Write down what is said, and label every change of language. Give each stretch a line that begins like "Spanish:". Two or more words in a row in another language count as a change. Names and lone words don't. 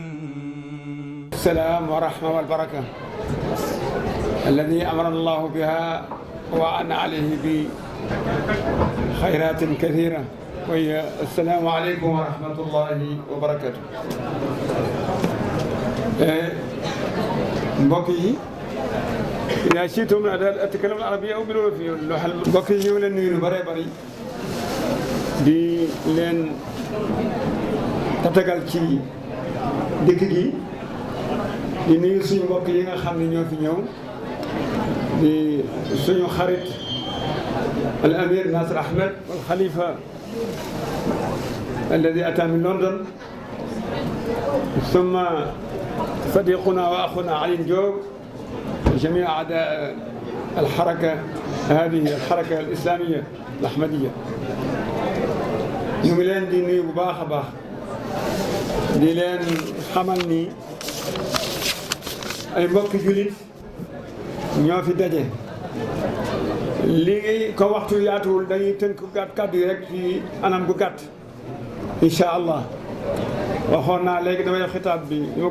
Arabic: السلام ورحمة والبركة الذي أمر الله بها وأن عليه بخيرات كثيرة وهي السلام عليكم ورحمة الله وبركاته.
Wolof: mbokk
Arabic: إذا شئتم أتكلم العربية أو بالعربية
Wolof: mbokk yi ñu ngi leen nuyu lu bëree bëri di leen tatagal ci dëkk gi di nuyu suñu mbokk yi nga xam ne ñoo fi ñëw di suñu xarit al amir Nasir Ahmed
Arabic: والخليفة الذي أتى من London ثم صديقنا واخونا علي نجوب جميع اعداء الحركه هذه الحركه الاسلاميه الاحمديه
Wolof: ñu ngi leen di nuyu bu baax a baax di leen xamal ni ay mbokki jullit ñoo fi daje lii ko waxtu yaatuwul dañuy tënk gàtt kàddu yi rek ci anam gu gàtt
Arabic: إن شاء الله
Wolof: waxoon naa léegi damay def xitaab bi ni ma